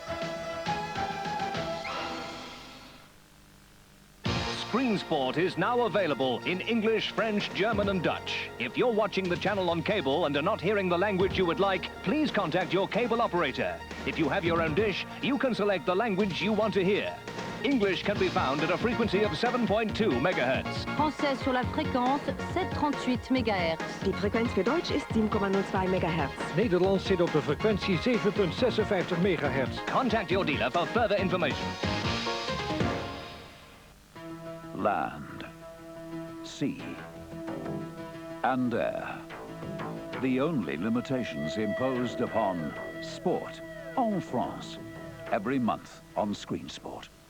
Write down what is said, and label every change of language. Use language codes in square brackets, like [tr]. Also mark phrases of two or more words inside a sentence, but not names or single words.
[en] Screen Sport is now available in English, French, German and Dutch. If you're watching the channel on cable and are not hearing the language you would like, please contact your cable operator. If you have your own dish, you can select the language you want to hear. English can be found at a frequency of 7.2 MHz. [fr] Français sur la fréquence 738 MHz. [de] Die Frequenz für Deutsch ist 7,02 MHz. [nl] Nederlands zit op de frequentie 7,56 MHz. [en] Contact your dealer for further information. Land, sea, and air. The only limitations imposed upon sport [fr] en France. [en] Every month on Screen Sport.